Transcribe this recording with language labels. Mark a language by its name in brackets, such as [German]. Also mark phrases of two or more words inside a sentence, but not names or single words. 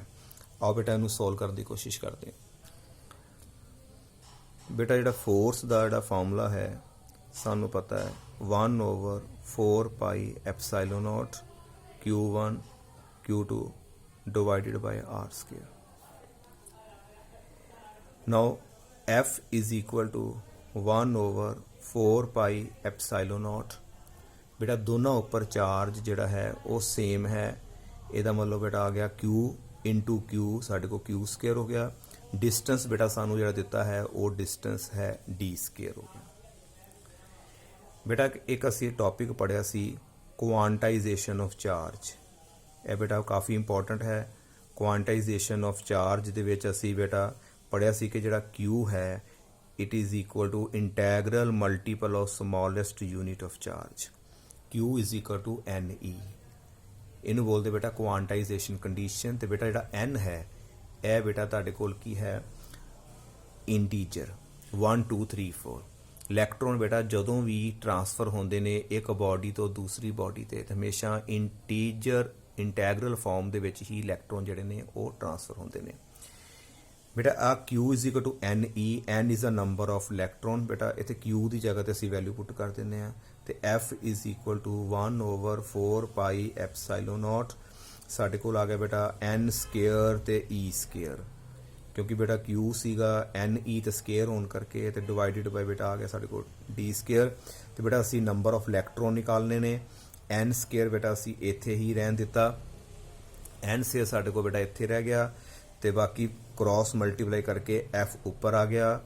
[Punjabi] ਆਓ ਬੇਟਾ ਇਹਨੂੰ ਸੋਲਵ ਕਰਨ ਦੀ ਕੋਸ਼ਿਸ਼ ਕਰਦੇ ਹਾਂ। ਬੇਟਾ ਜਿਹੜਾ ਫੋਰਸ ਦਾ ਜਿਹੜਾ ਫਾਰਮੂਲਾ ਹੈ ਸਾਨੂੰ ਪਤਾ ਹੈ 1/4 [English] pi epsilon naught Q1 Q2 divided by R square. Now F is equal to 1/4 pi epsilon naught. [Punjabi] ਬੇਟਾ ਦੋਨਾਂ ਉੱਪਰ ਚਾਰਜ ਜਿਹੜਾ ਹੈ ਉਹ ਸੇਮ ਹੈ। ਇਹਦਾ ਮਤਲਬ ਬੇਟਾ ਆ ਗਿਆ Q ਇੰਟੂ Q, ਸਾਡੇ ਕੋਲ Q ਸਕੇਅਰ ਹੋ ਗਿਆ। ਡਿਸਟੈਂਸ ਬੇਟਾ ਸਾਨੂੰ ਜਿਹੜਾ ਦਿੱਤਾ ਹੈ ਉਹ ਡਿਸਟੈਂਸ ਹੈ D ਸਕੇਅਰ ਹੋ ਗਿਆ। ਬੇਟਾ ਇੱਕ ਅਸੀਂ ਟੌਪਿਕ ਪੜ੍ਹਿਆ ਸੀ [English] quantization of charge. [Punjabi] ਇਹ ਬੇਟਾ ਕਾਫੀ ਇੰਪੋਰਟੈਂਟ ਹੈ। [English] quantization of charge [Punjabi] ਦੇ ਵਿੱਚ ਅਸੀਂ ਬੇਟਾ ਪੜ੍ਹਿਆ ਸੀ ਕਿ ਜਿਹੜਾ Q ਹੈ [English] it is equal to integral multiple of smallest unit of charge, Q is equal to NE। [Punjabi] ਇਹਨੂੰ ਬੋਲਦੇ ਬੇਟਾ [English] quantization condition. [Punjabi] ਤੇ ਬੇਟਾ ਜਿਹੜਾ N ਹੈ ਇਹ ਬੇਟਾ ਤੁਹਾਡੇ ਕੋਲ ਕੀ ਹੈ, ਇੰਟੀਜਰ 1 2 3 4। ਇਲੈਕਟ੍ਰੋਨ ਬੇਟਾ ਜਦੋਂ ਵੀ ਟਰਾਂਸਫਰ ਹੁੰਦੇ ਨੇ ਇੱਕ ਬਾਡੀ ਤੋਂ ਦੂਸਰੀ ਬਾਡੀ ਤੇ ਹਮੇਸ਼ਾ [English] integral form [Punjabi] ਦੇ ਵਿੱਚ ਹੀ ਇਲੈਕਟ੍ਰੋਨ ਜਿਹੜੇ ਨੇ ਉਹ ਟਰਾਂਸਫਰ ਹੁੰਦੇ ਨੇ। ਬੇਟਾ ਆ [English] Q is equal to NE, N is the number of electron। [Punjabi] ਬੇਟਾ ਇੱਥੇ Q ਦੀ ਜਗ੍ਹਾ ਤੇ ਅਸੀਂ [English] value put [Punjabi] ਕਰ ਦਿੰਦੇ ਆ ਤੇ [English] F is equal to 1/4 pi epsilon naught. [Punjabi] ਸਾਡੇ ਕੋਲ ਆ ਗਿਆ ਬੇਟਾ N ਸਕੇਅਰ ਤੇ E ਸਕੇਅਰ, ਕਿਉਂਕਿ ਬੇਟਾ Q ਸੀਗਾ NE ਤੇ ਸਕੇਅਰ ਹੋਣ ਕਰਕੇ ਤੇ [English] divided by [Punjabi] ਬੇਟਾ ਆ ਗਿਆ ਸਾਡੇ ਕੋਲ D ਸਕੇਅਰ। ਤੇ ਬੇਟਾ ਅਸੀਂ [English] number of electron [Punjabi] ਨਿਕਾਲਨੇ ਨੇ। N ਸਕੇਅਰ ਬੇਟਾ ਅਸੀਂ ਇੱਥੇ ਹੀ ਰਹਿਣ ਦਿੱਤਾ, N ਸਕੇਅਰ ਸਾਡੇ ਕੋਲ ਬੇਟਾ ਇੱਥੇ ਰਹਿ ਗਿਆ ਤੇ ਬਾਕੀ [English] cross multiply [Punjabi] ਕਰਕੇ F ਉੱਪਰ ਆ ਗਿਆ।